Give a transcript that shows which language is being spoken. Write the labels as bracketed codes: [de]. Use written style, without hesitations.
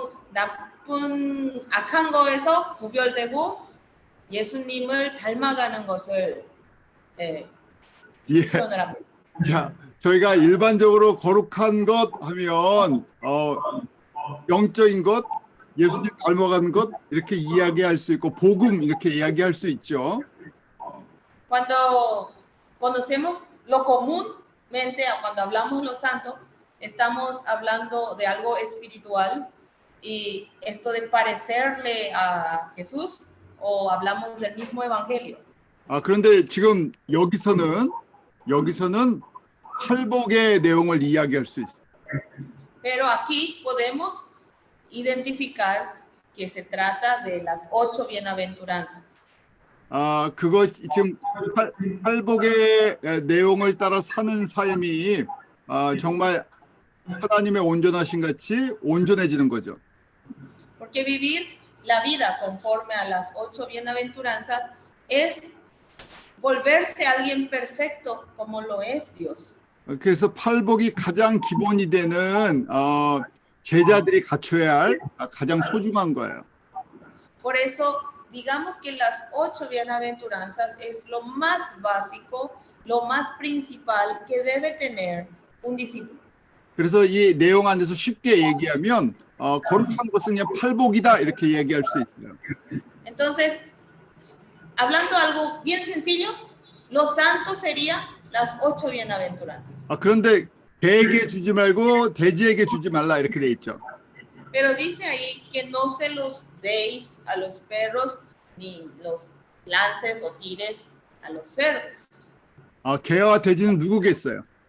[ko] 나쁜 악한 거에서 구별되고 예수님을 닮아가는 것을 예. 표현을 합니다. 자, 저희가 일반적으로 거룩한 것 하면 영적인 것, 예수님 닮아가는 것 이렇게 이야기할 수 있고 복음 이렇게 이야기할 수 있죠. [es] Cuando conocemos lo comúnmente, cuando hablamos lo santo, estamos hablando de algo espiritual y esto de parecerle a Jesús o hablamos del mismo evangelio. [ko] 그런데 지금 여기서는 팔복의 내용을 이야기할 수 있어요. [es] Pero aquí podemos identificar que se trata de las 8 bienaventuranzas. [ko] 그것 지금 팔복의 내용을 따라 사는 삶이 정말 하나님의 온전하신 같이 온전해지는 거죠. [es] Porque vivir la vida conforme a las 8 bienaventuranzas es volverse alguien perfecto como lo es Dios. [ko] 그래서 팔복이 가장 기본이 되는 제자들이 갖춰야 할 가장 소중한 거예요. [es] Por eso, digamos que las 8 bienaventuranzas es lo más básico, lo más principal que debe tener un discípulo. [ko] 그래서 이 내용 안에서 쉽게 얘기하면 거룩한 것은 그냥 팔복이다 이렇게 얘기할 수 있어요. [es] Entonces, hablando algo bien sencillo, lo santo sería las 8 bienaventuranzas. [ko] 그런데 개에게 주지 말고 돼지에게 주지 말라 이렇게 돼 있죠. [es] Pero dice ahí que no se los deis a los perros ni los lances o tires a los cerdos. [ko] 개와 돼지는 누구겠어요?